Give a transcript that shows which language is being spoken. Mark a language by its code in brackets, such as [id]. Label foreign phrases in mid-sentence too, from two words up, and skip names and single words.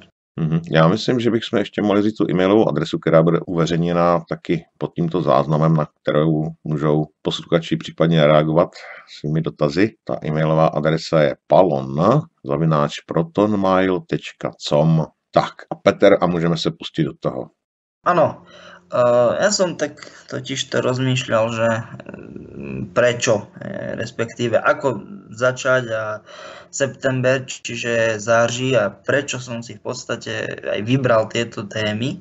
[cs] Já myslím, že bychom ještě mohli říct tu e-mailovou adresu, která bude uveřejněna taky pod tímto záznamem, na kterou můžou posluchači případně reagovat svými dotazy. Ta e-mailová adresa je palon@protonmail.com. Tak a Petr, a můžeme se pustit do toho. [sk] Áno, ja som tak totiž to rozmýšľal, že prečo, respektíve ako začať a september, čiže září a prečo som si v podstate aj vybral tieto témy.